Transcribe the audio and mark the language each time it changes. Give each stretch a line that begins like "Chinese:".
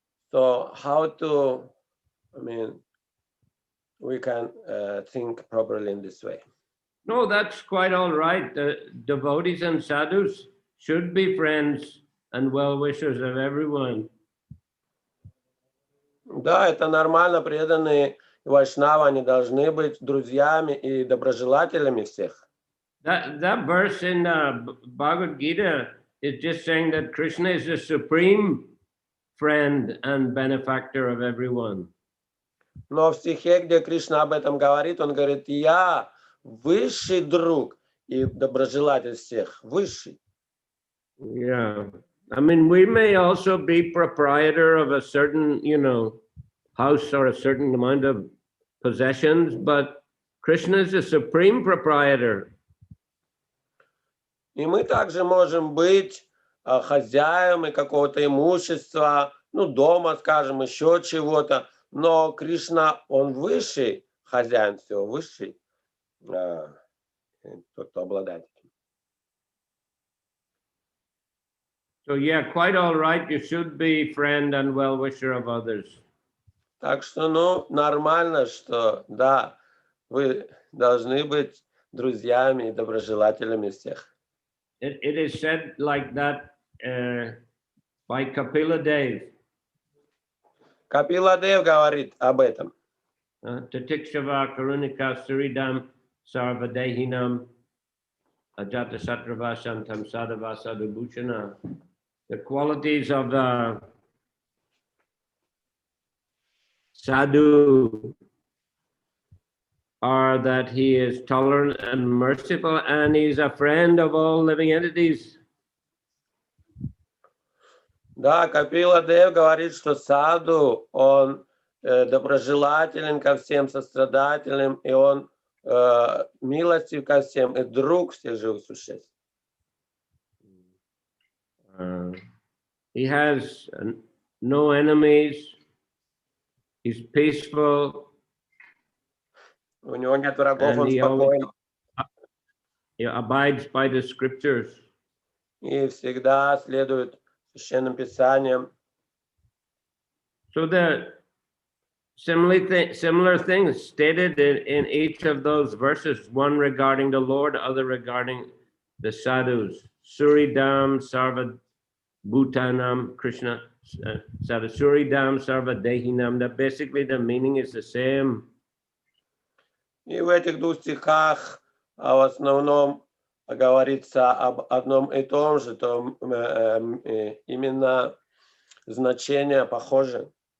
English: So how to, we can think properly in this way. No, that's quite all right. The devotees and sadhus should be friends and well-wishers of everyone.
Russian: Да, это нормально. Преданные вайшнавы, они должны быть друзьями и доброжелателями всех.
English: That verse in Bhagavad Gita is just saying that Krishna is the supreme friend and benefactor of everyone.
Russian: Но в стихе, где Кришна об этом говорит, он говорит, я высший друг и доброжелатель всех, высший.
English: Yeah, we may also be proprietor of a certain, house or a certain amount of possessions, but Krishna is the supreme proprietor.
Russian: И мы также можем быть хозяевами какого-то имущества, дома, скажем, еще чего-то, но Кришна, он высший хозяин всего, высший, тот, кто обладает.
English: So yeah, quite all right. You should be friend and well-wisher of others.
Russian: Так что, нормально, что, да, вы должны быть друзьями и доброжелателями всех.
English: It is said like that by Kapila Dev.
Russian: Kapila Dev говорит об этом.
Sanskrit: Tatikshava karunika suridam sarvadehinam ajata satravasantam sadavasa dubhushana.
English: The qualities of sadhu are that he is tolerant and merciful, and he's a friend of all living entities.
Russian: Да, Капила Дев говорит, что саду, он доброжелателен ко всем, сострадателен, и он милостив ко всем, и друг всех живых существ.
English: He has no enemies. He's peaceful.
Russian: У него нет врагов,
English: And
Russian: он спокоен.
English: He abides by the scriptures.
Russian: И всегда следует священным писаниям.
English: So the similar things stated in each of those verses, one regarding the Lord, other regarding the sadhus.
Sanskrit: Suridam Sarva Bhutanam Krishna Sadhu Suridam Sarva Dehinam.
English: That basically the meaning is the same.
Russian: И в этих двух стихах в основном говорится об одном и том же, то именно значение похоже.